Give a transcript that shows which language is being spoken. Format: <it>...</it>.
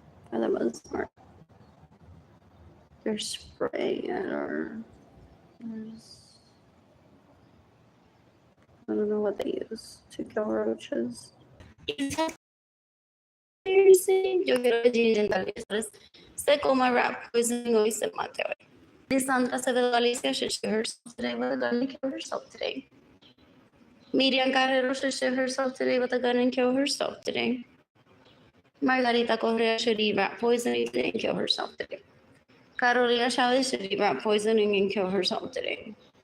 <en>For the most part. There's spray or there's, I don't know what they use to kill roaches.</en> <es>Yo quiero que Gigi Gentile se coma rat poisoning hoy se mate hoy.</es> <en>Lisandra Acevedo Alicia should shoot herself today with a gun and kill herself today. Miriam Carrero should shoot herself today with a gun and kill herself today. Margarita Correa should eat rat poisoning today and kill herself today. Carolina Chavez should eat rat poisoning and kill herself today.</en>